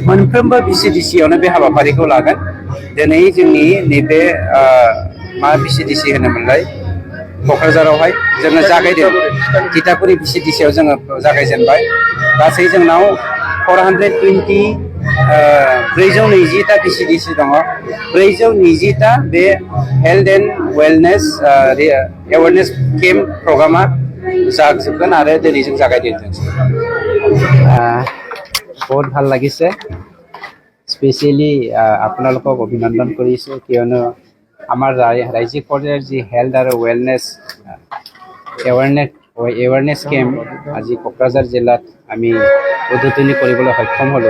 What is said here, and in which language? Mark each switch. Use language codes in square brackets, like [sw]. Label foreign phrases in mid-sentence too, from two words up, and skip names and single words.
[brx] मोनफ्रोमबो बिसिडिसियावनो बे हाबाफारिखौ लागोन। दिनै जोंनि नैबे मा बिसिडिसि होनोमोनलाय क'क्राझारावहाय जोङो जागायदों तितागुरि बिसिडिसियाव जोङो जागायजेनबाय गासै जोंनाव 420 बिसिडिसि दङ 420 बे [en] health and wellness awareness camp [brx] प्रग्रामा जाजोबगोন आरो दिनै जों जागायदों। [as] বহুত ভাল লাগিছে স্পেচিয়েলি আপোনালোকক অভিনন্দন কৰিছোঁ কিয়নো আমাৰ ৰাজ্যিক পৰ্যায়ৰ যি হেল্থ আৰু [en] wellness awareness camp [as] আজি কোকৰাঝাৰ জিলাত আমি উদ্বোধনী কৰিবলৈ সক্ষম হ'লোঁ।